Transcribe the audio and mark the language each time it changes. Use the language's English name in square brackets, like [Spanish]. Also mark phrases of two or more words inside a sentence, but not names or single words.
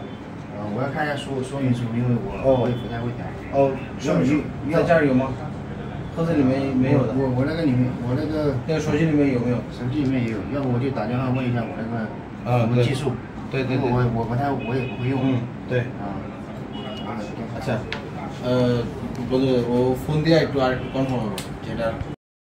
[Chinese] 我要看一下说明书，因为我也不太会调。哦，说明书在这儿有吗？盒子里面没有的。我那个里面，我那个手机里面有没有？手机里面也有，要不我就打电话问一下我那个什么技术。对对对。我也不会用。嗯， [Bangla] 对。আচ্ছা বন্ধু ও ফোন দিয়ে একটু আর একটু কনফার্ম হবে যেটা